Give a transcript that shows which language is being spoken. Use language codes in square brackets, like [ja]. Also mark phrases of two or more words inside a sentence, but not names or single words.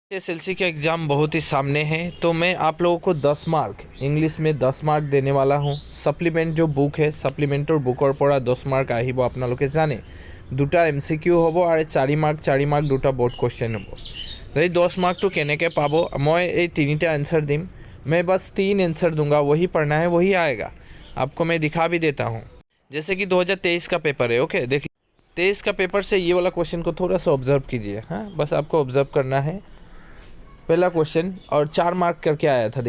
[hi] एसएलसी का एग्ज़ाम बहुत ही सामने है, तो मैं आप लोगों को 10 मार्क इंग्लिश में 10 मार्क देने वाला हूँ। सप्लीमेंट जो बुक है सप्लीमेंटर बुकर [as] পৰা 10 মাৰ্ক আহিব আপোনালোকে জানে। দুটা MCQ হ'ব আৰু 4 মাৰ্ক দুটা [en] board question [as] হ'ব। এই 10 মাৰ্কটো কেনেকৈ পাব, মই এই তিনিটা आंसर দিম। [hi] मैं बस 3 आंसर दूंगा, वही पढ़ना है वही आएगा। आपको मैं दिखा भी देता हूँ। जैसे कि 2023 का पेपर है, ओके देख 23 का पेपर से ये वाला क्वेश्चन को थोड़ा सा ऑब्जर्व कीजिए। हाँ, बस आपको ऑब्जर्व करना है। पहला क्वेश्चन और 4 मार्क करके आया था।